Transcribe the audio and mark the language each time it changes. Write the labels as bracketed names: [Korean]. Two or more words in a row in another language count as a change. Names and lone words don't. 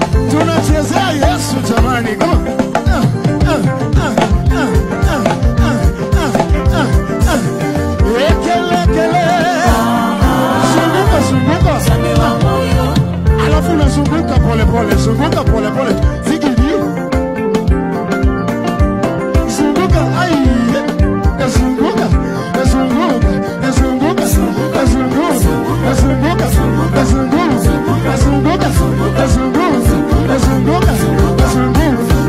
[Swahili] Tunachezea Yesu jamani. [English] Come on. Ah, ah, ah, ah, ah, ah, ah, ah, ah. Ekele, ekele. [Swahili] Zunguka, zunguka. Alafu unazunguka pole pole, zunguka pole pole. Zigidi. Zunguka, ai, zunguka, zunguka, zunguka, zunguka, zunguka, zunguka, zunguka, zunguka.